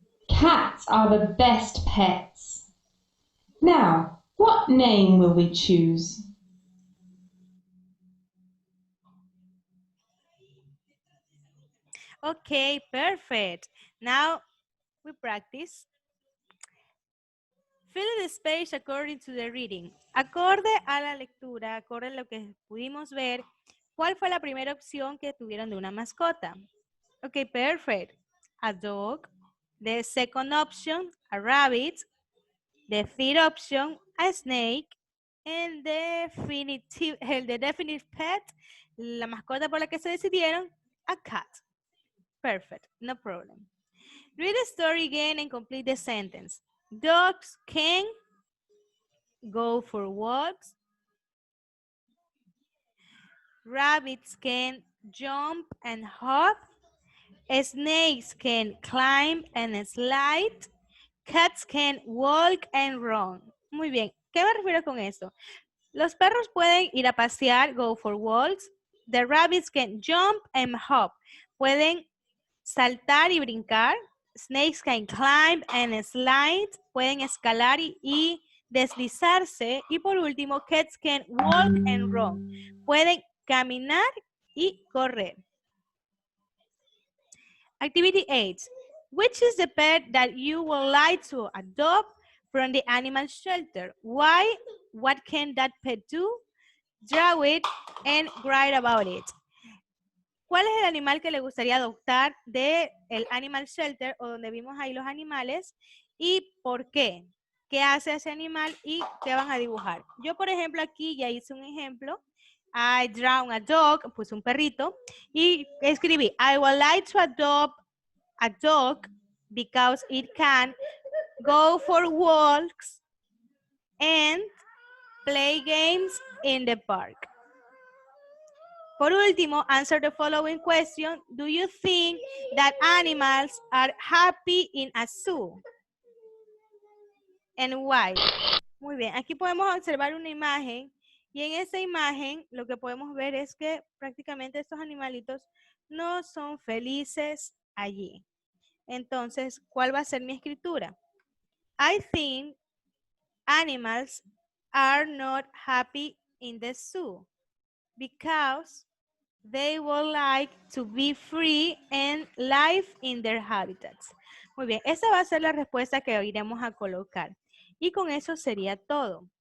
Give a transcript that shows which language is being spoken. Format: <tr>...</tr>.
<en>Cats are the best pets. Now, what name will we choose? Okay, perfect. Now we practice. Fill the space according to the reading.</en> <es>Acorde a la lectura, acorde a lo que pudimos ver, ¿cuál fue la primera opción que tuvieron de una mascota?</es> <en>Okay, perfect. A dog. The second option, a rabbit. The third option, a snake. And the definite pet,</en> <es>la mascota por la que se decidieron,</es> <en>a cat. Perfect, no problem. Read the story again and complete the sentence. Dogs can go for walks. Rabbits can jump and hop. Snakes can climb and slide. Cats can walk and run.</en> <es>Muy bien. ¿Qué me refiero con eso? Los perros pueden ir a pasear,</es> <en>go for walks. The rabbits can jump and hop.</en> <es>Pueden saltar y brincar.</es> <en>Snakes can climb and slide.</en> <es>Pueden escalar y deslizarse. Y por último,</es> <en>cats can walk and run.</en> <es>Pueden caminar y correr.</es> <en>Activity 8. Which is the pet that you would like to adopt from the animal shelter? Why? What can that pet do? Draw it and write about it.</en> <es>¿Cuál es el animal que le gustaría adoptar del animal shelter o donde vimos ahí los animales y por qué? ¿Qué hace ese animal y qué van a dibujar? Yo, por ejemplo, aquí ya hice un ejemplo.</es> <en>I draw a dog,</en> <es>puse un perrito y escribí,</es> <en>I would like to adopt a dog because it can go for walks and play games in the park.</en> <es>Por último,</es> <en>answer the following question. Do you think that animals are happy in a zoo? And why?</en> <es>Muy bien, aquí podemos observar una imagen y en esa imagen lo que podemos ver es que prácticamente estos animalitos no son felices allí. Entonces, ¿cuál va a ser mi escritura?</es> <en>I think animals are not happy in the zoo because they would like to be free and live in their habitats.</en> <es>Muy bien, esa va a ser la respuesta que iremos a colocar. Y con eso sería todo.</es>